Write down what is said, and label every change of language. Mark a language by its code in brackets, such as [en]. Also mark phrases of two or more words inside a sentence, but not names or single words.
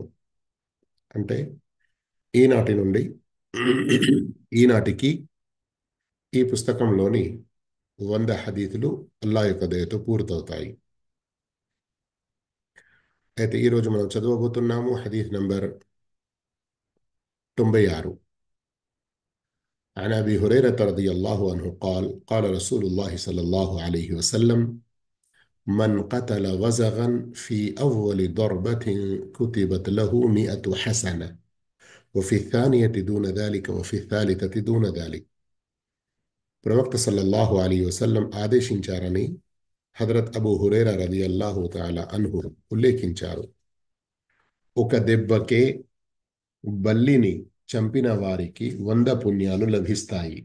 [te] అంటే ఈనాటి నుండి ఈనాటికి ఈ పుస్తకంలోని 100 హదీతులు అల్లా యొక్క దయతో పూర్తవుతాయి. అయితే ఈరోజు మనం చదవబోతున్నాము హదీత్ నంబర్ 96. [ar] عن أبي هريرة رضي الله عنه قال قال رسول الله صلى الله عليه وسلم: من قتل وزغا في أول ضربة كتبت له 100 حسنة، وفي الثانية دون ذلك، وفي الثالثة دون ذلك. [te] ప్రవక్త [ar] صلى الله عليه وسلم [te] ఆదేశించారని హజరత్ అబూ హురైరా [ar] رضي الله تعالى عنه [te] ఉల్లేఖించారు. ఒక దెబ్బకే బల్లిని చంపిన వారికి 100 పుణ్యాలు లభిస్తాయి.